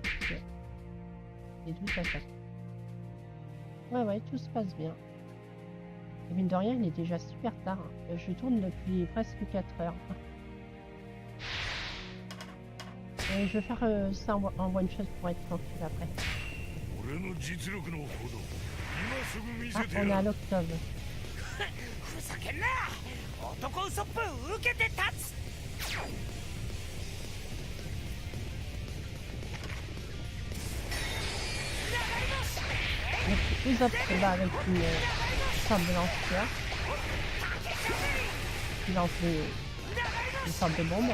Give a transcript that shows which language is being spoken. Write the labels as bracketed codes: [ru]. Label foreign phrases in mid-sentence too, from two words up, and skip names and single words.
[fr] Et d'où ça passe. Ouais, tout se passe bien. Et mine de rien, il est déjà super tard. Je tourne depuis presque 4 heures. Et je vais faire ça en [en] one shot [fr] pour être tranquille après. [ja] 俺の実力のほど今すぐ見 [fr] Ah, [ja] せて [fr] on est [ja] や [fr] à [ja] る [fr] l'octobre. [ja] ふざけんな。男ウソップ受けて立つ。 [fr] Donc Usopp se bat avec une sorte de lance-pierre qui lance une sorte de bombe.